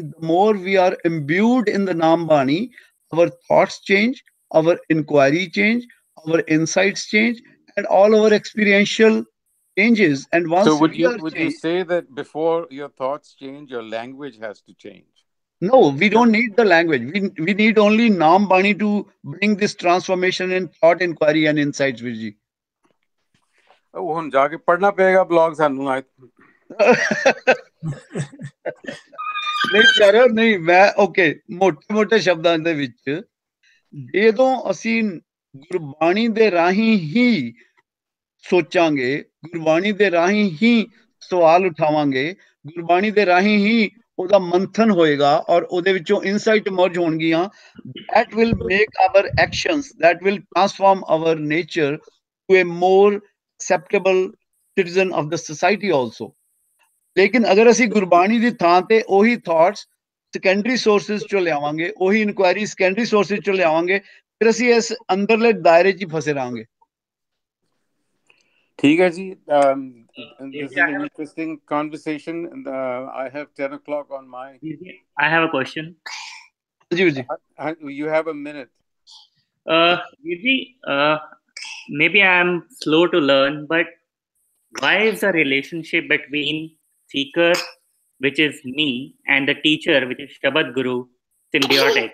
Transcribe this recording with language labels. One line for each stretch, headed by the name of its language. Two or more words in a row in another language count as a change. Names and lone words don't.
English: The more we are imbued in the
Punjabi: ਨਾਮ ਬਾਣੀ,
English: our thoughts change, our inquiry change, our insights change, and all our experiential changes. And So once we are would you changed, say that before your thoughts change, your language has to change? no, we don't need the language. We need only
Punjabi: ਨਾਮ ਬਾਣੀ
English: to bring this transformation in thought, inquiry, and insights, Virji.
Punjabi: ਉਹ ਹੁਣ ਜਾ ਕੇ ਪੜ੍ਹਨਾ ਪਏਗਾ ਬਲੌਗ ਸਾਨੂੰ ਨਹੀਂ ਪਿਆਰੋ ਨਹੀਂ ਮੈਂ ਓਕੇ ਮੋਟੇ ਸ਼ਬਦਾਂ ਦੇ ਵਿੱਚ ਜਦੋਂ ਅਸੀਂ ਗੁਰਬਾਣੀ ਦੇ ਰਾਹੀਂ ਹੀ ਸੋਚਾਂਗੇ, ਗੁਰਬਾਣੀ ਦੇ ਰਾਹੀਂ ਹੀ ਸਵਾਲ ਉਠਾਵਾਂਗੇ, ਗੁਰਬਾਣੀ ਦੇ ਰਾਹੀਂ ਹੀ ਉਹਦਾ ਮੰਥਨ ਹੋਏਗਾ ਔਰ ਉਹਦੇ ਵਿੱਚੋਂ
English: insight emerge
Punjabi: ਹੋਣਗੀਆਂ,
English: that will make our actions, that will transform our nature to a more acceptable citizen of the society also.
Punjabi: ਲੇਕਿਨ ਅਗਰ ਅਸੀਂ ਗੁਰਬਾਣੀ ਦੀ ਥਾਂ ਤੇ ਉਹੀ
English: thoughts secondary sources
Punjabi: ਚੋਂ ਲਿਆਵਾਂਗੇ, ਉਹੀ
English: inquiry secondary sources
Punjabi: ਚੋਂ ਲਿਆਵਾਂਗੇ, ਫਿਰ ਅਸੀਂ ਇਸ ਅੰਦਰਲੇ ਦਾਇਰੇ 'ਚ ਹੀ ਫਸੇ ਰਹਾਂਗੇ. ਠੀਕ ਹੈ ਜੀ.
English: This is an interesting conversation. I have 10 o'clock on my... I have a question. You have a minute. Virji, maybe I'm slow to learn, but why is the relationship between seeker, which is me, and the teacher, which is
Punjabi: ਸ਼ਬਦ ਗੁਰੂ,
English: symbiotic?